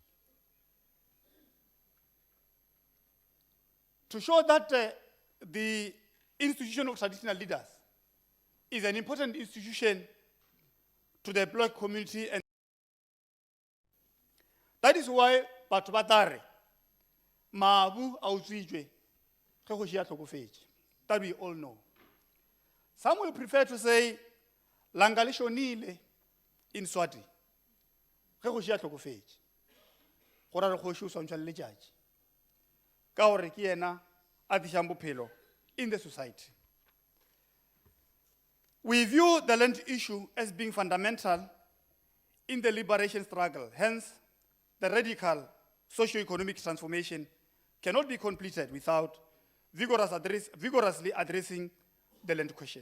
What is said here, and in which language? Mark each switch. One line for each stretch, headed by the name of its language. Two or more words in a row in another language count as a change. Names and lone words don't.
English: To show that the institution of traditional leaders is an important institution to the black community, and that is why
Northern Sotho: batho ba tla re mabu a utswitswe ge go šia tlhokofetše,
English: that we all know. Some will prefer to say
Swati: langa le šonile
English: in Swati
Northern Sotho: ge go šia tlhokofetše, go ra re kgoši o swantšha le letšatši ka gore ke yena a dišang bophelo
English: in the society. We view the land issue as being fundamental in the liberation struggle. Hence, the radical socio-economic transformation cannot be completed without vigorously addressing the land question.